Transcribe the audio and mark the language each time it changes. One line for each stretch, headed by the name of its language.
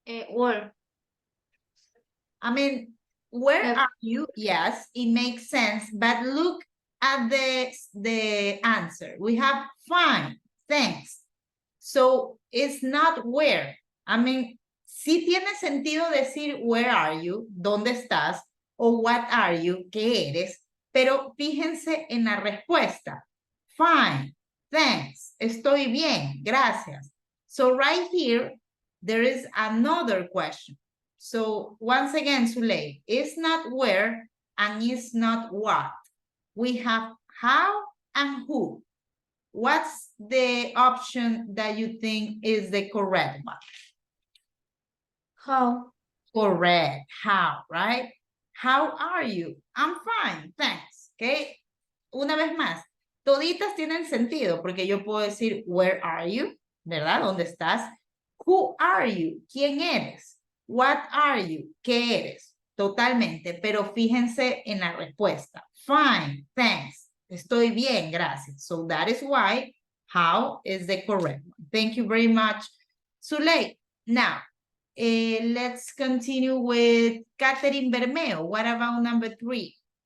English: Where? I mean, where Yep. are you? Yes, it makes sense, but look at the answer. We have fine, thanks. So it's not where.
Spanish: I mean, sí tiene sentido decir
English: where are you,
Spanish: dónde estás, o
English: what are you,
Spanish: qué eres, pero fíjense en la respuesta.
English: Fine, thanks,
Spanish: estoy bien, gracias.
English: So right here, there is another question. So once again, Zuley, it's not where and it's not what. We have how and who. What's the option that you think is the correct one? How? Correct, how, right? How are you? I'm fine, thanks, okay?
Spanish: Una vez más, toditas tienen sentido porque yo puedo decir,
English: where are you?
Spanish: ¿Verdad? ¿Dónde estás?
English: Who are you?
Spanish: ¿Quién eres?
English: What are you?
Spanish: ¿Qué eres? Totalmente, pero fíjense en la respuesta.
English: Fine, thanks.
Spanish: Estoy bien, gracias.
English: So that is why how is the correct one. Thank you very much, Zuley. Now, let's continue with Catherine Bermeo. What about number 3?